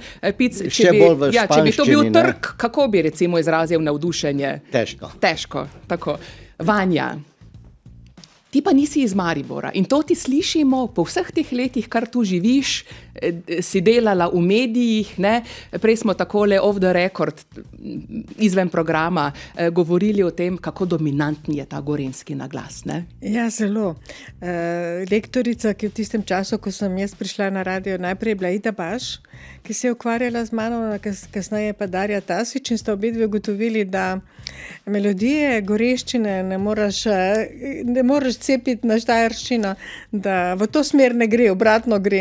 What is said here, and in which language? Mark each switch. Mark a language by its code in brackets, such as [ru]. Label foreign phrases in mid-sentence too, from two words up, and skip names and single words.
[sl] Pic, če bi to bil trk, kako bi recimo izrazil navdušenje? Težko, tako. Vanja, ti pa nisi iz Maribora in to ti slišimo po vseh teh letih, kar tu živiš, si delala v medijih, ne? Prej smo takole [en] off the record, [sl] izven programa, govorili o tem, kako dominantni je ta gorenjski naglas. Ne? Ja, zelo. Lektorica, ki v tistem času, ko sem jaz prišla na radio, najprej je bila Ida Baš, ki se je ukvarjala z mano, kasneje pa Darja Tasič in sta obidve ugotovili, da melodije goreščine ne moreš cepiti na štajerščino, da v to smer ne gre, obratno gre.